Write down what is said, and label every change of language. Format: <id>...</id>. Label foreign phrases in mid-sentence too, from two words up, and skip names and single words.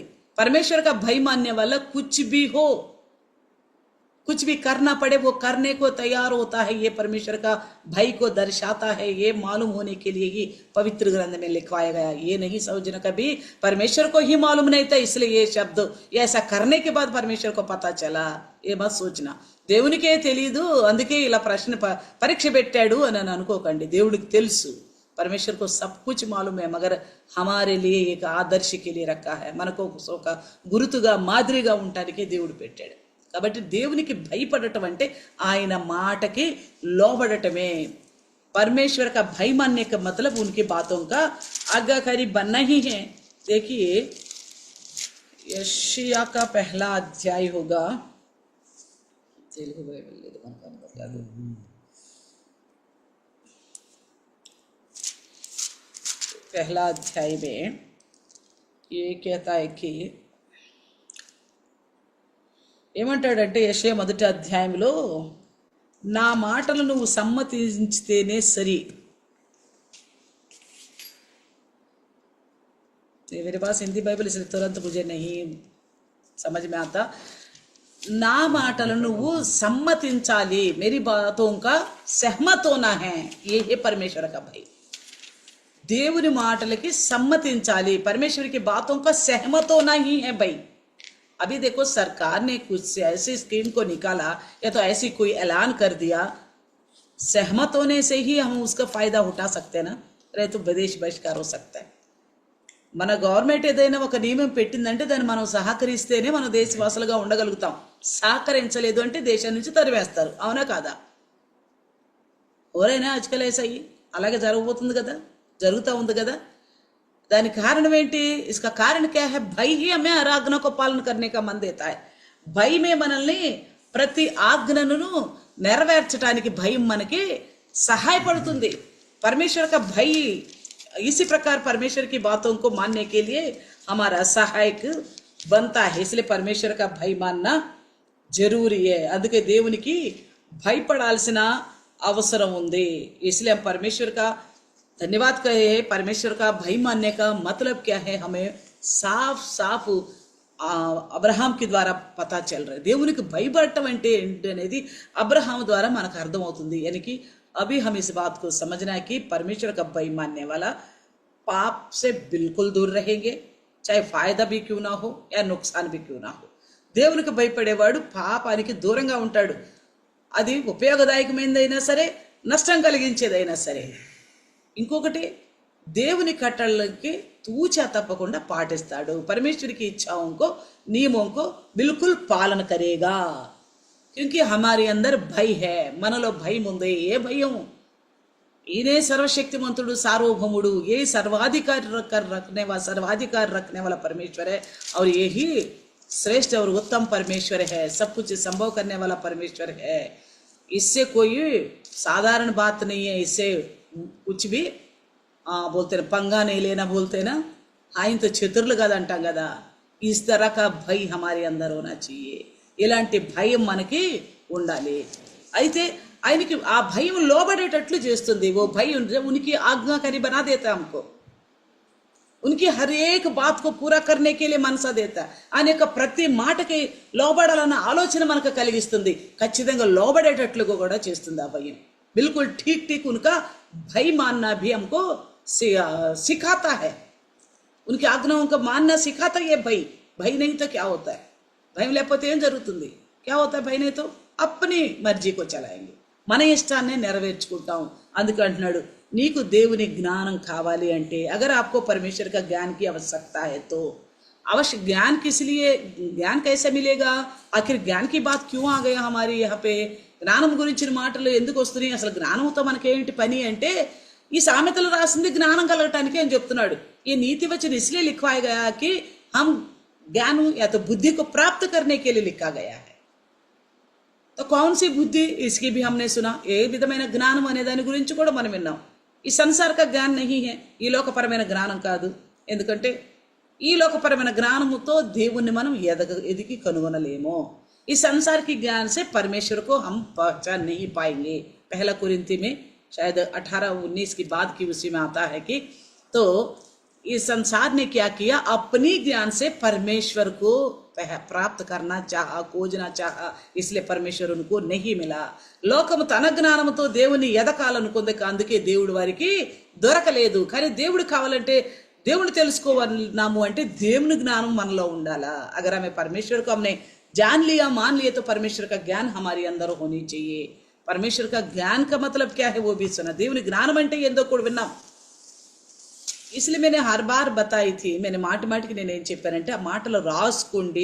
<hi>परमेश्वर का भय मानने वाला कुछ भी हो, कुछ भी करना पड़े वो करने को तैयार होता है. ये परमेश्वर का भय को दर्शाता है. ये मालूम होने के लिए ही पवित्र ग्रंथ में लिखवाया गया. ये नहीं समझना कभी परमेश्वर को ही मालूम नहीं था इसलिए ये शब्द, ये ऐसा करने के बाद परमेश्वर को पता चला, ये मत सोचना.</hi> <te>దేవునికే తెలీదు అందుకే ఇలా ప్రశ్న పరీక్ష పెట్టాడు అని అనుకోకండి. దేవుడికి తెలుసు.</te> <hi>परमेश्वर को सब कुछ मालूम है, मगर हमारे लिए एक आदर्श के लिए रखा है.</hi> <te>మనకు ఒక గురుతుగా మాదిరిగా ఉండటానికి దేవుడు పెట్టాడు. కాబట్టి దేవునికి భయపడటం అంటే ఆయన మాటకి లోబడటమే.</te> <hi>परमेश्वर का भय मानने का मतलब उनकी बातों का आज्ञाकारी बनना ही है. देखिए यशायाह का पहला अध्याय होगा, तेलुगु बाइबल ले दो, बता दो. पहला अध्याय में ये कहता है कि</hi> <te>ఏమంటాడంటే యెషయా మొదటి అధ్యాయంలో, నా మాటలు నువ్వు సమ్మతించితేనే సరి.</te> <hi>मेरे पास हिंदी बाइबल इसलिए तुरंत मुझे नहीं समझ में आता.</hi> <te>నా మాటలను నువ్వు సమ్మతించాలి,</te> <hi>मेरी बातों का सहमत होना है, ये है परमेश्वर का भाई।</hi> <te>దేవుని మాటలకి సమ్మతించాలి,</te> <hi>परमेश्वर की बातों का सहमत होना ही है भाई। अभी देखो सरकार ने कुछ ऐसी स्कीम को निकाला या तो ऐसी कोई ऐलान कर दिया, सहमत होने से ही हम उसका फायदा उठा सकते हैं ना, नहीं तो विदेश बहिष्कार हो सकता है।</hi> <te>మన గవర్నమెంట్ ఏదైనా ఒక నియమం పెట్టిందంటే దాన్ని మనం సహకరిస్తేనే మనం దేశవాసులుగా ఉండగలుగుతాం, సహకరించలేదు అంటే దేశం నుంచి తరివేస్తారు, అవునా కాదా? ఎవరైనా ఆజ్కల్</te> <hi>ऐसा ही</hi> <te>అలాగే జరగబోతుంది కదా, జరుగుతూ ఉంది కదా। దానికి కారణం ఏంటి?</te> <hi>इसका कारण क्या है? भय ही हमें हर आज्ञा को पालन करने का मन देता है।</hi> <te>భయమే మనల్ని ప్రతి ఆజ్ఞను నెరవేర్చడానికి భయం మనకి సహాయపడుతుంది।</te> <hi>परमेश्वर का भय इसी प्रकार परमेश्वर की बातों को मानने के लिए हमारा सहायक बनता है, इसलिए परमेश्वर का भय मानना जरूरी है।</hi> <te>అందుకే దేవునికి భయపడాల్సిన అవసరం ఉంది।</te> <hi>इसलिए हम परमेश्वर का धन्यवाद कहे हैं। परमेश्वर का भय मानने का मतलब क्या है? हमें साफ साफ अब्राहम के द्वारा पता चल रहा है।</hi> <te>దేవునికి భయపడటం అంటే ఏంటి అనేది అబ్రహాం ద్వారా మనకు అర్థమవుతుంది।</te> <hi>यानी कि अभी हम इस बात को समझना है कि परमेश्वर का भय मानने वाला पाप से बिल्कुल दूर रहेंगे, चाहे फायदा भी क्यों ना हो या नुकसान भी क्यों ना हो।</hi> <te>దేవునికి భయపడేవాడు పాపానికి దూరంగా ఉంటాడు, అది ఉపయోగదాయకమైనదైనా సరే నష్టం కలిగించేదైనా సరే। ఇంకొకటి దేవుని కట్టడలకి తూచా తప్పకుండా పాటిస్తాడు।</te> <hi>परमेश्वर की इच्छाओं को नियमों को बिल्कुल पालन करेगा, क्योंकि हमारे अंदर भय है,</hi> <te>మనలో భయం ఉంది। ఏ భయం? ఈయనే సర్వశక్తిమంతుడు, సార్వభౌముడు,</te> <hi>ये सर्वाधिकार रखने वाला परमेश्वर है, और यही श्रेष्ठ और उत्तम परमेश्वर है, सब कुछ संभव करने वाला परमेश्वर है। इससे कोई साधारण बात नहीं है, इससे कुछ भी बोलते ना पंगा नहीं लेना, बोलते ना ఆయన तो</hi> <te>చతుర్లు కదా అంటాం కదా।</te> <hi>इस तरह का भय हमारे अंदर होना चाहिए,</hi> <te>ఇలాంటి భయం మనకి ఉండాలి। అయితే ఆయనకి ఆ భయం లోబడేటట్లు చేస్తుంది।</te> <hi>वो भय उनकी आज्ञाकारी बना देता है हमको, उनकी हर एक बात को पूरा करने के लिए मनसा देता है।</hi> <te>ఆయన యొక్క ప్రతి మాటకి లోబడాలన్న ఆలోచన మనకు కలిగిస్తుంది, ఖచ్చితంగా లోబడేటట్లుగా కూడా చేస్తుంది ఆ భయం।</te> <hi>बिल्कुल ठीक ठीक उनका भय मानना भी हमको सिखाता है, उनकी आज्ञाओं का मानना सिखाता है ये भय। भय नहीं तो क्या होता है?</hi> <te>భయం లేకపోతే ఏం జరుగుతుంది?</te> <hi>क्या होता है? భయం नहीं तो अपनी मर्जी को चलाएंगे,</hi> <te>మన ఇష్టాన్ని నెరవేర్చుకుంటాం। అందుకే అంటున్నాడు నీకు దేవుని జ్ఞానం కావాలి అంటే,</te> <hi>अगर आपको परमेश्वर का ज्ञान की आवश्यकता है तो अवश्य ज्ञान किस लिए, ज्ञान कैसे मिलेगा? आखिर ज्ञान की बात क्यों आ गया हमारी यहाँ पे?</hi> <te>జ్ఞానం గురించిన మాటలు ఎందుకు వస్తున్నాయి? అసలు జ్ఞానంతో మనకేంటి పని అంటే, ఈ సామెతలు రాసింది జ్ఞానం కలగటానికి అని చెప్తున్నాడు।</te> <hi>ये नीति वचन इसलिए लिखवाया गया कि हम ज्ञान या तो बुद्धि को प्राप्त करने के लिए लिखा गया है। तो कौन सी बुद्धि, इसकी भी हमने सुना।</hi> <te>ఏ విధమైన జ్ఞానం అనే దాని గురించి కూడా మనం విన్నాం। ఈ సంసార</te> <hi>का ज्ञान नहीं है,</hi> <te>ఈ లోకపరమైన జ్ఞానం కాదు। ఎందుకంటే ఈ లోకపరమైన జ్ఞానముతో దేవుణ్ణి మనం ఎదిగి కనుగొనలేము।</te> <hi>इस संसार की ज्ञान से परमेश्वर को हम पहचान नहीं पाएंगे। पहला कुरिन्ती में शायद 18-19 की बात की उसी में आता है कि तो इस संसार ने क्या किया, अपनी ज्ञान से परमेश्वर को प्राप्त करना चाहा, खोजना चाहा, इसलिए परमेश्वर उनको नहीं मिला।</hi> <te>లోకము తన జ్ఞానంతో దేవుని ఎదకాలనుకుంది, అందుకే దేవుడి వారికి దొరకలేదు। కానీ దేవుడు కావాలంటే, దేవుని తెలుసుకోవాలన్నాము అంటే దేవుని జ్ఞానం మనలో ఉండాలా।</te> <hi>अगर हमें परमेश्वर को हमने जान लिया, मान लिया, तो परमेश्वर का ज्ञान हमारे अंदर होनी चाहिए। परमेश्वर का ज्ञान का मतलब क्या है वो भी सुना।</hi> <te>దేవుని జ్ఞానం అంటే ఏందో కూడా విన్నాం।</te> <hi>इसलिए मैंने हर बार बताई थी, मैंने</hi> <te>మాటికి నేను ఏం చెప్పానంటే ఆ మాటలు రాసుకోండి।</te>